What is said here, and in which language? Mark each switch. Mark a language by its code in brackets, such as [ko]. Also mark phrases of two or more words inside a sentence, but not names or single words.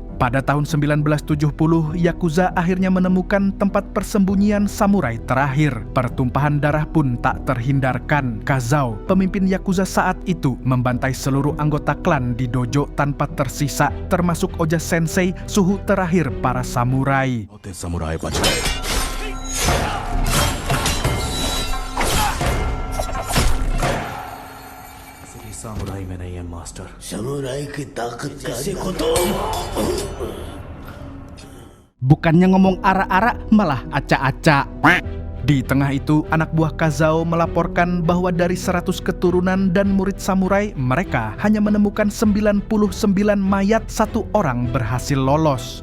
[id] Pada tahun 1970, Yakuza akhirnya menemukan tempat persembunyian samurai terakhir. Pertumpahan darah pun tak terhindarkan. Kazao, pemimpin Yakuza saat itu, membantai seluruh anggota klan di dojo tanpa tersisa, termasuk Oja Sensei, suhu terakhir para samurai. [hi] सामुराई में नहीं है मास्टर. सामुराई की ताकत कैसे खोतो? [id] Bukannya ngomong ara-ara, malah aca-aca. Di tengah itu, anak buah Kazao melaporkan bahwa dari 100 keturunan dan murid samurai, mereka hanya menemukan 99 mayat, satu orang berhasil lolos.